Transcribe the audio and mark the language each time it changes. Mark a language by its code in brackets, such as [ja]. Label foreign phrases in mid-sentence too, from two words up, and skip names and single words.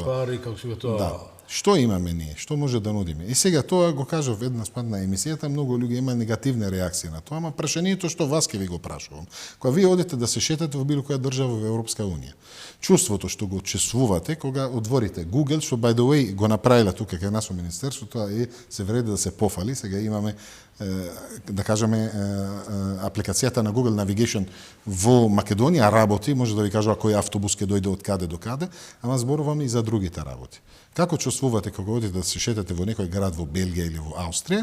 [mk] Пари, како се тоа. Да. Што имаме ние? Што може да нудиме? И сега тоа го кажав еднаш пат на емисијата, многу луѓе има негативни реакции на тоа, ама прашањето што вас ке ви го прашувам. Кога вие одите да се шетате во било која држава во Европска унија, чувството што го чувствувате кога отворите Google, што [en] by the way [mk] го направила тука кај нас во министерството, и се вреди да се пофали, сега имаме да кажеме апликацијата на Google Navigation во Македонија работи, може да ви кажува кој автобус ќе дојде од каде до каде, ама зборувам и за другите работи. Како чувствувате кога одите да се шетате во некој град во Белгија или во Австрија?